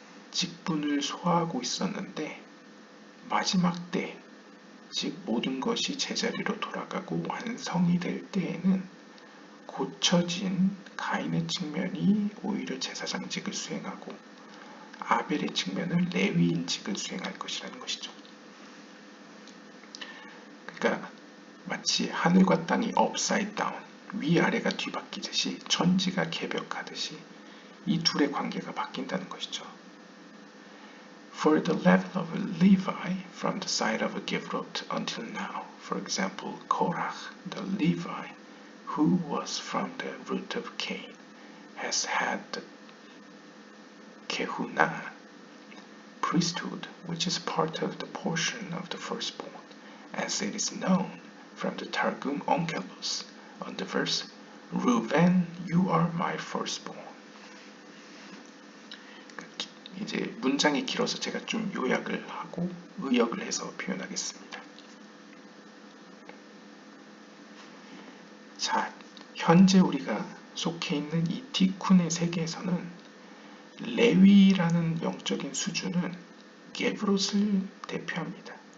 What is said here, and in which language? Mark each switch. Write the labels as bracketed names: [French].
[Korean] 직분을 소화하고 있었는데 마지막 때, 즉 모든 것이 제자리로 돌아가고 완성이 될 때에는 고쳐진 가인의 측면이 오히려 제사장직을 수행하고 아벨의 측면은 레위인직을 수행할 것이라는 것이죠. 그러니까 마치 하늘과 땅이 [English] upside down, [Korean] 위아래가 뒤바뀌듯이 천지가 개벽하듯이 이 둘의 관계가 바뀐다는 것이죠. [English] For the level of Levi from the side of Gevurot until now, for example, Korach the Levi, who was from the root of Cain, has had the Kehunah, priesthood, which is part of the portion of the firstborn, as it is known from the Targum Onkelos on the verse, Reuven, you are my firstborn. [Korean] 이제 문장이 길어서 제가 좀 요약을 하고 의역을 해서 표현하겠습니다. 자, 현재 우리가 속해 있는 이 티쿤의 세계에서는 레위라는 영적인 수준은 게브롯을 대표합니다.